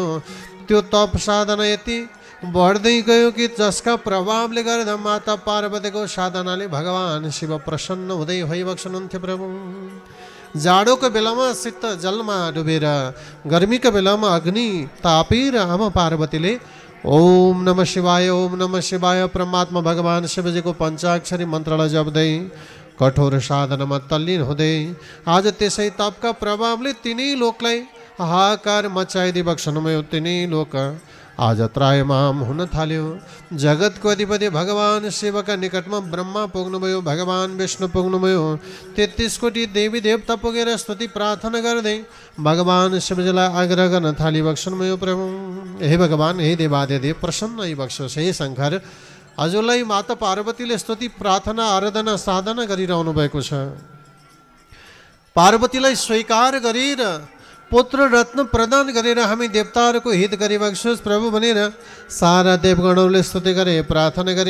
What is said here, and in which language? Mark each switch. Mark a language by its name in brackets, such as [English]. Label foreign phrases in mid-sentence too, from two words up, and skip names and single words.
[Nepali] त्यो तप साधना यति बढ्दै गयो कि जसका प्रभावले गर्दा माता पार्वतीको साधनाले भगवान् शिव प्रसन्न हुँदै भइबक्सनुहुन्थ्यो। प्रभु जाडोको बेलामा शीत जलमा डुबेर, गर्मीको बेलामा अग्नि तापेर आमा पार्वतीले [Sanskrit] ओम नमः शिवाय ओम नमः शिवाय [Nepali] परमात्मा भगवान् शिवजीको पञ्चाक्षरी मन्त्रलाई जप्दै कठोर साधनामा तल्लीन हुँदै आज त्यसै तपका प्रभावले तिनै लोकलाई हाहाकार मचाइदिबक्सनुभयो। तिनै लोक आज त्रायमाम हुन थाल्यो। जगतको अधिपति भगवान् शिवका निकटमा ब्रह्मा पुग्नुभयो, भगवान् विष्णु पुग्नुभयो। 33 कोटी देवी देवता पुगेर स्तुति प्रार्थना गर्दै भगवान् शिवजीलाई आग्रह गर्न थालिबक्सनुभयो। प्रभु हे भगवान् हे देवादिदेव प्रसन्न भइबक्सोस्। हे शङ्कर हजुरलाई माता पार्वतीले स्तुति प्रार्थना आराधना साधना गरिरहनु भएको छ। पार्वतीलाई स्वीकार गरेर पुत्र रत्न प्रदान गरेर हामी देवताहरूको हित गरिबक्सोस् प्रभु भनेर सारा देवगणहरूले स्तुति गरे, प्रार्थना गरे।